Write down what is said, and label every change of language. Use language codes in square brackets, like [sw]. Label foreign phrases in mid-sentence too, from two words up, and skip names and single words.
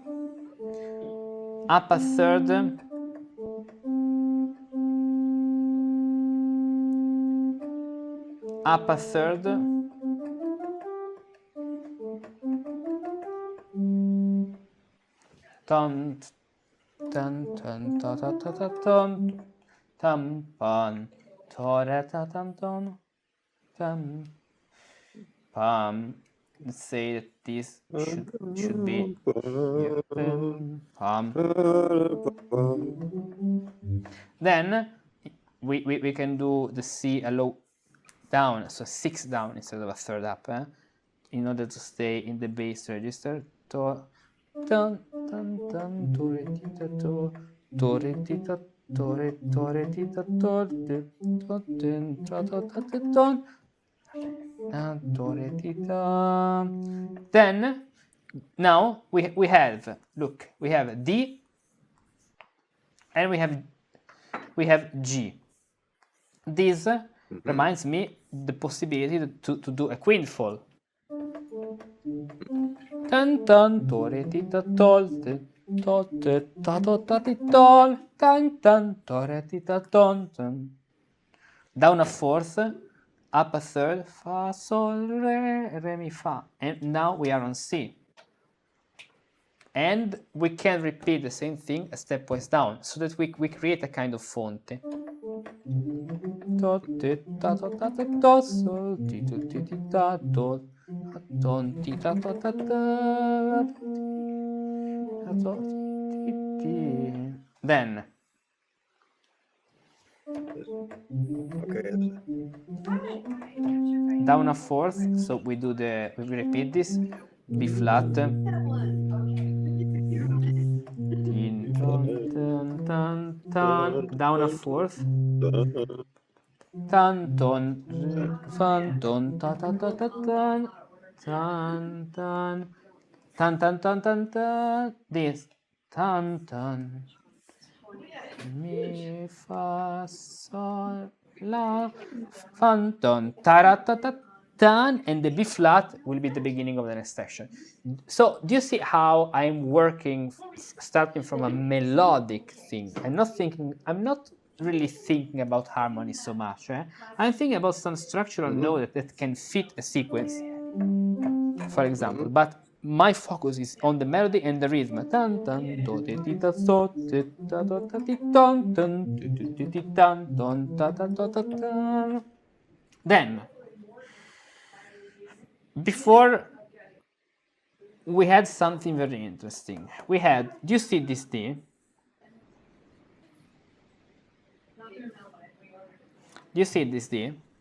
[en] a third, up a third, ton, tan, tan, ta, ta, ta, ta, ton, tam, pan, ta, ra, ta, tam, ton, tam, pam. Let's say that this should be pam. Then we can do the C a low down, so 6 down instead of a third up, in order to stay in the bass register. To, dun, dun, dun, to, re, ti, ta, re, ti, ta, re, ti, ta, to, de, to, din, tra, to, ta, ta, ton. Then now we have, look, we have D and we have G. This reminds me the possibility to do a quint fall. Tan tan tore ti ta tol te to te ta to ta ti tol tan tan tore ti ta ton ton. Down a fourth, up a third, fa sol re mi fa, and now we are on C. And we can repeat the same thing a stepwise down, so that we create a kind of fonte. To ti ta to ta ti to sol ti to ti ti ta to ton ti ta to ta ta to ti ti. Then down a fourth, so we repeat this, B flat, tin, ton, tan, tan, down a fourth, tan, ton, re, fan, ton, ta, ta, ta, ta, tan, tan, tan, tan, tan, tan, tan, tan, this, tan, tan, mi, fa, sol, la, fan, ton, ta, ra, ta, ta, tan, and the B flat will be the beginning of the next section. So do you see how I'm working, starting from a melodic thing? I'm not really thinking about harmony so much. I'm thinking about some structural note that can fit a sequence, for example. But my focus is on the melody and the rhythm. Tan tan do ti ti ta so ti ta do ta ti ton ton ti ti ti ti tan ton ta ta ta ta ta. Then before we had something very interesting. Do you see this D? Do you see this D?